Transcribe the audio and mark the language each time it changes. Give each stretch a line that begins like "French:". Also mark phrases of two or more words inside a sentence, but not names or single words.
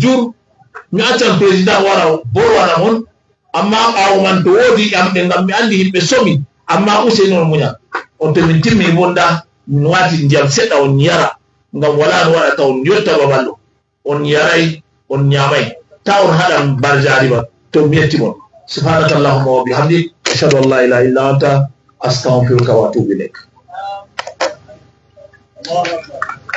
Fula: jur mi accan président wara borwana mon amma ɓawo man to woodi ƴamɗe ngam mi andi yimɓe somi amma useni on muña on to min timmi bonda min wati ndiyam seɗɗa on yara ngam wala no waɗata on yotta babalɗo on yaray on ñamay ta on haɗan barjari ba to mi yettimon
Arabic: سبحانك اللهم وبحمدك أشهد أن لا إله إلا أنت أستغفرك وأتوب إليك